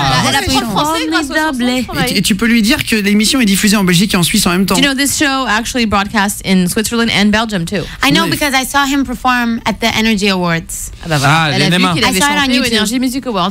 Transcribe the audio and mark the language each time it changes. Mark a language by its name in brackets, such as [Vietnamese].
[French] Elle apprend le français grâce au français. Et tu peux lui dire que l'émission est diffusée en Belgique et en Suisse en même temps. [English] You know, this show actually broadcasts in Switzerland and Belgium too. I know because I saw him perform at the Energy Awards. [French] Ah bah voilà. Elle a vu qu'il avait chanté au Energy Music Awards.